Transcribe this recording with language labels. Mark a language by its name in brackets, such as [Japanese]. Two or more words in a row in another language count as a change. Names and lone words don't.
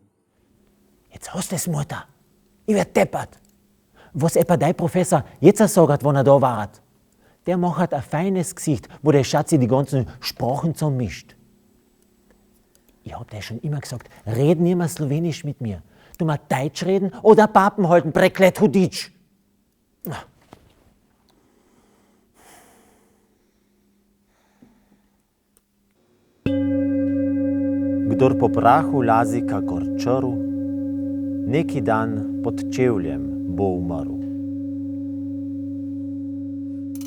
[German] Jetzt hast du es, Mutter. Ich werd deppert. Was etwa dein Professor jetzt sagt, wenn er da war. Der macht ein feines Gesicht, wo der Schatzi die ganzen Sprachen zusammenmischt. Ich hab dir schon immer gesagt, red nicht mehr Slowenisch mit mir. Du mal Deutsch reden oder Papen halten, [Slovenian] Breklet Huditsch. Kdor po prahu lazi kakor črv, neki dan pod čevljem bo umrl.